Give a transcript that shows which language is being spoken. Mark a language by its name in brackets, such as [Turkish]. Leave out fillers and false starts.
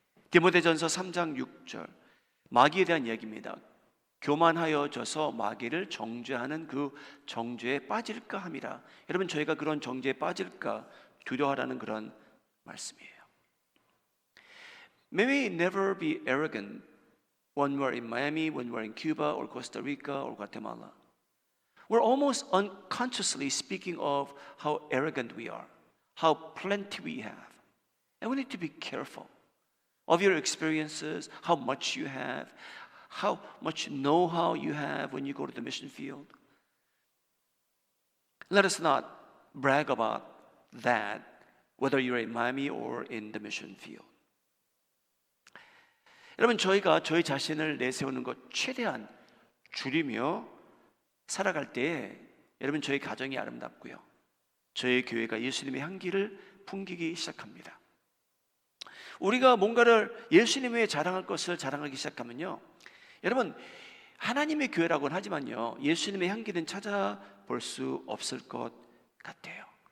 [Korean] 디모데전서 3장 6절, 마귀에 대한 이야기입니다. 교만하여져서 마귀를 정죄하는 그 정죄에 빠질까 함이라. 여러분, 저희가 그런 정죄에 빠질까 두려워하라는 그런 말씀이에요. [English] May we never be arrogant when we're in Miami, when we're in Cuba or Costa Rica or Guatemala. We're almost unconsciously speaking of how arrogant we are, how plenty we have. And we need to be careful of your experiences, how much you have, how much know-how you have when you go to the mission field. Let us not brag about that, whether you're in Miami or in the mission field. [Korean] 여러분, 저희가 저희 자신을 내세우는 것 최대한 줄이며 살아갈 때에 여러분, 저희 가정이 아름답고요, 저희 교회가 예수님의 향기를 풍기기 시작합니다. 우리가 뭔가를 예수님의 자랑할 것을 자랑하기 시작하면요, 여러분, 하나님의 교회라고는 하지만요, 예수님의 향기는 찾아볼 수 없을 것 같아요.